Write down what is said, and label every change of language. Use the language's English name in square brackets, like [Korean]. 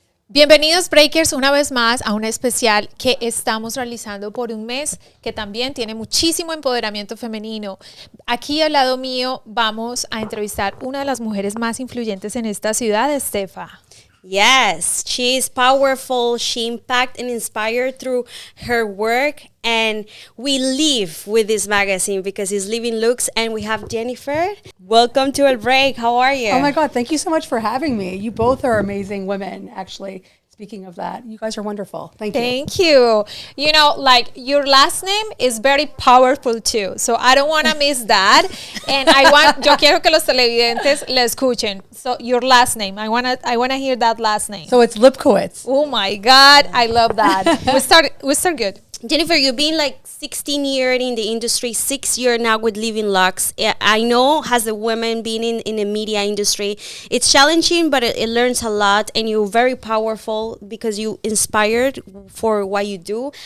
[Spanish] Bienvenidos Breakers una vez más a un especial que estamos realizando por un mes que también tiene muchísimo empoderamiento femenino. Aquí al lado mío vamos a entrevistar una de las mujeres más influyentes en esta ciudad, Estefa. [English] Yes, she is powerful. She impacts and inspires through her work. And we live with this magazine because it's Living Luxe. And we have Jennifer. Welcome to El Break. How are you? Oh my God, thank you so much for having me. You both are amazing women, actually. Speaking of that, you guys are wonderful. Thank you. Thank you. You know, like your last name is very powerful too. So I don't want to miss that. [Spanish] And yo quiero que los televidentes le escuchen. [English] So your last name, I wanna hear that last name. So it's lipkowitz. Oh my God, I love that. we start good. Jennifer, you've been like 16 years in the industry, 6 years now with Living Lux. I know as a woman being in the media industry, it's challenging, but it learns a lot, and you're very powerful because you inspired for what you do.